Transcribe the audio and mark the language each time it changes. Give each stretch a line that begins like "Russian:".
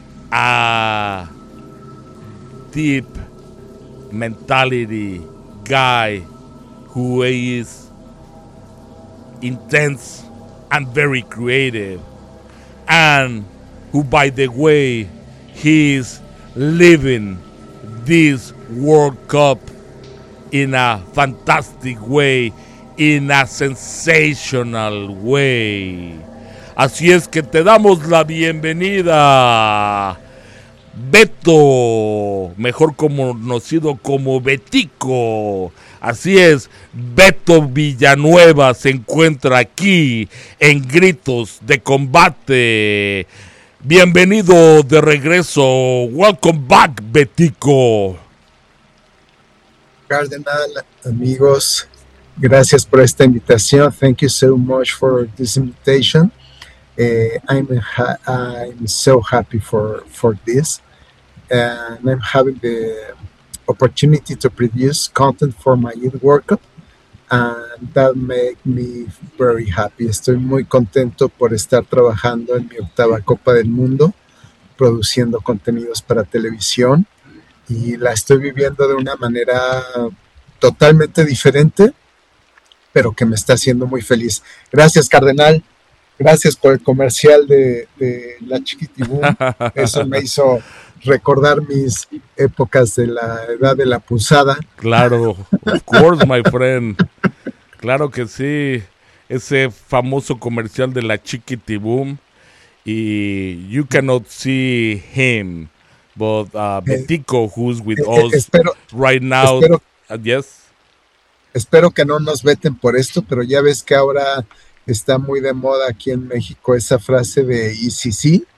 English: a deep mentality guy who is intense and very creative, and who, by the way, he is living this World Cup in a fantastic way, in a sensational way.
Spanish: Así es que te damos la bienvenida, Beto, mejor conocido como Betico. Así es, Beto Villanueva se encuentra aquí en Gritos de Combate. Bienvenido de regreso.
English: Welcome back,
Spanish: Betico. Cardenal, amigos, gracias por esta invitación.
English: Thank you so much for this invitation. I'm so happy for this. And I'm having the opportunity to produce content for my Youth World Cup, and that makes me very happy.
Spanish: Estoy muy contento por estar trabajando en mi octava Copa del Mundo, produciendo contenidos para televisión, y la estoy viviendo de una manera totalmente diferente, pero que me está haciendo muy feliz. Gracias, Cardenal. Gracias por el comercial de la Chiquitibú. Eso me hizo recordar mis épocas de la edad de la punzada. Claro,
English: of course, my friend.
Spanish: Claro que sí. Ese famoso comercial de la Chiquitibum.
English: Y you cannot see him, but Betico, who's with us right now.
Spanish: Espero que no nos veten por esto, pero ya ves que ahora está muy de moda aquí en México esa frase de y si sí.